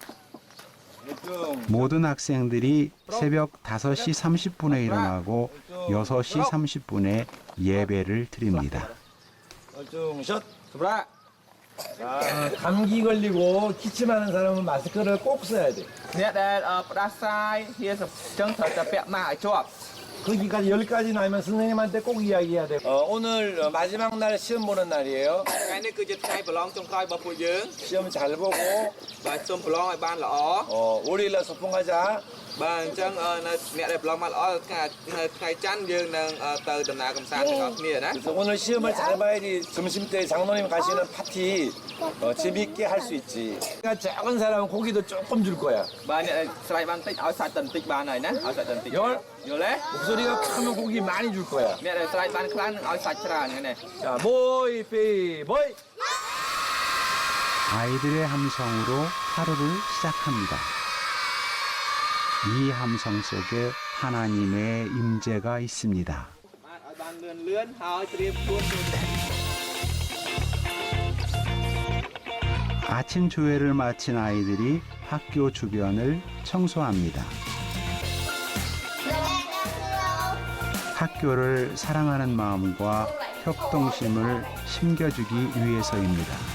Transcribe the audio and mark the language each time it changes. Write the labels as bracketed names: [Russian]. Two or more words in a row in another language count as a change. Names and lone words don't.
[Korean] 모든 학생들이 새벽 5시 30분에 일어나고 6시 30분에 예배를 드립니다. 감기 걸리고 기침하는 사람은 마스크를 꼭 써야 돼. [Khmer] អ្នកដែលផ្ដាសាយវាអញ្ចឹងត្រូវតែពាក់ម៉ាស់ឲ្យជាប់ [Korean] 거기까지 10가지 나면 선생님한테 꼭 이야기해야 돼. 오늘 마지막 날 시험 보는 날이에요. [Khmer] ថ្ងៃនេះគឺជាថ្ងៃប្រឡងចុងក្រោយរបស់ពួកយើង [Korean] 시험 잘 보고 [Khmer] បាទសូមប្រឡងឲ្យបានល្អ [Korean] 월요일날 소풍 가자. [Khmer] បាទអញ្ចឹងនៅអ្នកដែលប្រឡងបានល្អថ្ងៃច័ន្ទយើងនឹងទៅដំណើរកម្សាន្តទាំងអស់គ្នាណា [Korean] 그래서 오늘 시험을 잘 봐야지 점심 때 장로님 가시는 파티 재밌게 할 수 있지. 그러니까 작은 사람은 고기도 조금 줄 거야. [Khmer] បាទអ្នកដែលស្រ័យបានតិចឲ្យសាច់តែបន្តិចបានហើយណាឲ្យសាច់តែបន្តិចយល់ទេ [Korean] 목소리가 크면 고기 많이 줄 거야. [Khmer] អ្នកដែលស្រ័យបានខ្លាំងនឹងឲ្យសាច់ច្រើនហ្នឹងណា [Korean] 자, 모이 삐 모이. 아이들의 함성으로 하루를 시작합니다. 이 함성 속에 하나님의 임재가 있습니다. [Khmer] បាទឲ្យបានលឿនហើយត្រៀមខ្លួន [Korean] 아침 조회를 마친 아이들이 학교 주변을 청소합니다. 학교를 사랑하는 마음과 협동심을 심겨주기 위해서입니다.